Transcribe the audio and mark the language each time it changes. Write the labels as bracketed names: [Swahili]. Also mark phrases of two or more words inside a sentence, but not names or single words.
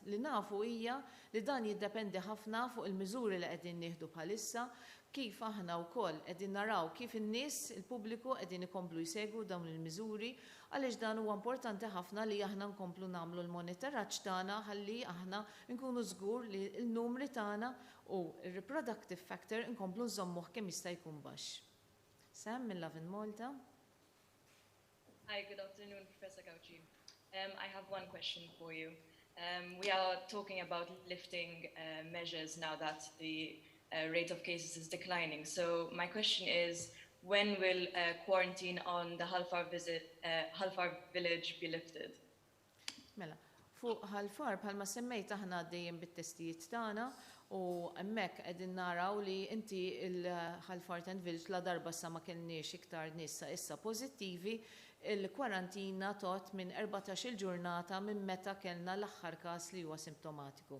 [Maltese] Li nafu hija li dan jiddependi ħafna fuq il-miżuri li qegħdin nieħdu bħalissa, kif aħna wkoll qegħdin naraw kif in-nies, il-pubbliku qegħdin ikomplu jsegwu dawn il-miżuri għaliex dan huwa importanti ħafna li aħna nkomplu nagħmlu l-monitoraġġ tagħna ħalli aħna nkunu żgur li l-numri tagħna u r- [English] reproductive factor [Maltese] nkomplu nżommuh kemm jista' jkun baxx. Sam minn Love in Malta. [English] Hi, good afternoon, Professor Gauci. I have one question for you. We are talking about lifting measures now that the rate of cases is declining. So my question is, when will quarantine on the Halfar village be lifted? [Maltese] Mela, fuq Halfar bħalma semmejt aħna għaddejjem bit-testijiet tagħna u hemmhekk qegħdin naraw li inti il-Halfar Village la darba sa ma kellniex iktar nies issa pożittivi, il-kwarantina tot minn 14 ġurnata minn meta kellna l-aħħar każ li huwa simptomatiku.